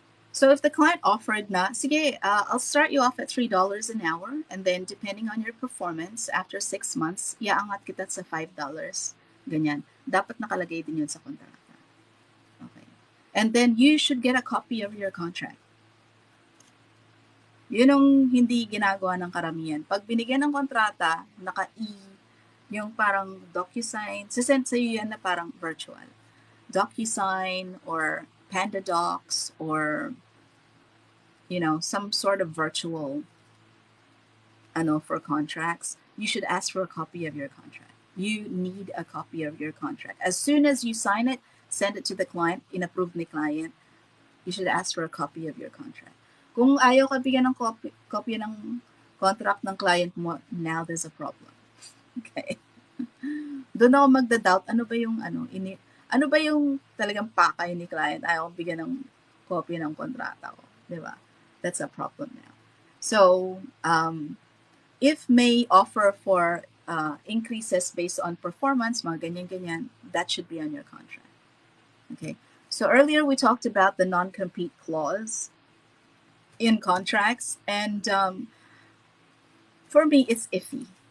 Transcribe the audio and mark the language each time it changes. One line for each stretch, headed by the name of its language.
English: So if the client offered
Filipino: na, sige,
English: I'll start you off at $3 an hour, and then depending on your performance, after 6 months,
Filipino: iaangat kita sa $5. Ganyan. Dapat nakalagay din yun sa kontrata.
English: Okay. And then you should get a copy of your contract.
Filipino: Yun ang hindi ginagawa ng karamihan. Pag binigyan ng kontrata, yung parang DocuSign, sisend sa'yo yan na parang virtual.
English: DocuSign or PandaDocs or some sort of virtual for contracts, you should ask for a copy of your contract. You need a copy of your contract. As soon as you sign it, send it to the client,
Filipino: in-approve ni client,
English: you should ask for a copy of your contract.
Filipino: Kung ayaw ka bigyan ng copy ng contract ng client mo,
English: now there's a problem. Okay.
Filipino: Doon ako magda-doubt, ano ba yung talagang pakay ni client, ayaw bigyan ng copy ng kontrata ko.
English: Diba? That's a problem now. So, if may offer for increases based on performance,
Filipino: mga ganyan-ganyan,
English: that should be on your contract. Okay. So earlier we talked about the non-compete clause in contracts, and for me, it's iffy.